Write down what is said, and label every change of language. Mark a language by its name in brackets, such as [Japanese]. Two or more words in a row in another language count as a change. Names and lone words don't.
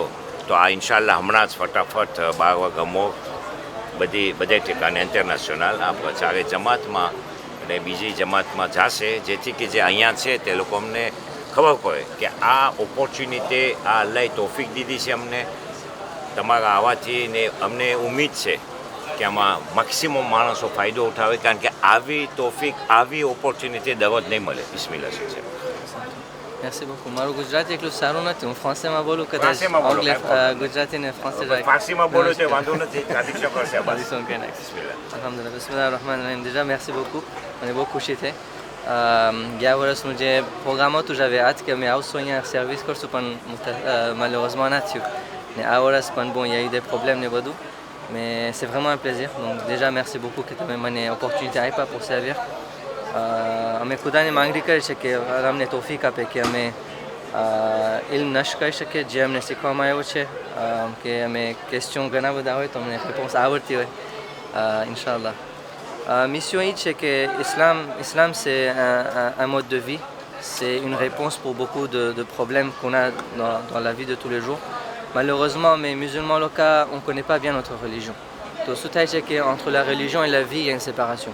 [Gujarati] તો આ ઇન્શાલ્લાહ હમણાં જ ફટાફટ 12 વાગ્યા બધા ઠેકાને ઇન્ટરનેશનલ આપણે ચારે જમાતમાં અને બીજી જમાતમાં જશે, જેથી કે જે અહીંયા છે તે લોકો અમને ખબર પડે કે આ ઓપોર્ચ્યુનિટી આ અલ્લાહે તોફીક દીધી છે અમને તમારા આવવાથી, ને અમને ઉમ્મીદ છે કે આમાં મેક્સિમમ માણસો ફાયદો ઉઠાવે, કારણ કે આવી તોફીક આવી ઓપોર્ચ્યુનિટી દરરોજ નહીં મળે. બિસ્મિલ્લાહ છે. [French] Merci beaucoup. [Gujarati] મારું ગુજરાતી એટલું સારું નથી, હું ફ્રાન્સેમાં બોલું કદાચ. ગુજરાતી ને ફ્રાન્સે ફારસીમાં બોલો તો વાંધો નથી, traduction કરશે. [Arabic] Alhamdulillah. Bismillah ar-Rahman ar-Rahim. [French] Déjà merci beaucoup. [Gujarati] મને બહુ ખુશી થઈ. ગયા વર્ષનું જે પ્રોગ્રામ હતું, [French] j'avais hâte [Gujarati] કે અમે આવશું અહીંયા સર્વિસ કરશું, પણ malheureusement ના થયું. ને આ વર્ષ પણ [French] bon, il y a eu des problèmes [Gujarati] ને બધું, [French] mais c'est vraiment un plaisir. Donc déjà merci beaucoup [Gujarati] કે તમે મને [French] opportunité આપ્યા pour servir. [Gujarati] અમે ખુદાની માંગણી કરી છે કે અમને તોફીક આપે કે અમે ઇલ્મ નષ્ટ કરી શકીએ, જે અમને શીખવામાં આવ્યો છે કે અમે ક્વેશ્ચન ઘણા બધા હોય તો અમને રિસ્પોન્સ આવડતી હોય ઇન્શાલ્લાહ. [French] Mission Eid, c'est que l'islam c'est un mode de vie, c'est une réponse pour beaucoup de problèmes qu'on a dans la vie de tous les jours. Malheureusement, mes musulmans locaux, on ne connaît pas bien notre religion. Donc, c'est qu'entre la religion et la vie, il y a une séparation.